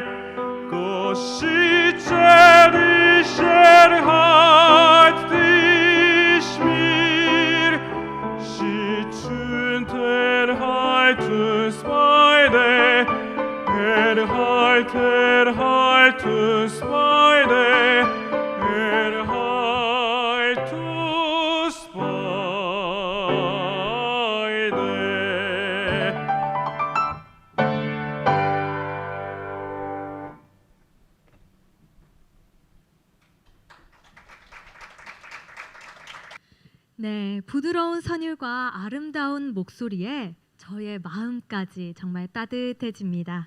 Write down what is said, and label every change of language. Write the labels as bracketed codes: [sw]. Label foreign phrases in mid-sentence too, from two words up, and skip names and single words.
[de] Gott schütze dich, erhalt dich mir, schütz und erhalt uns beide. Erhalt uns beide. Erhalt uns beide. [ko] 네, 부드러운 선율과 아름다운 목소리에 저의 마음까지 정말 따뜻해집니다.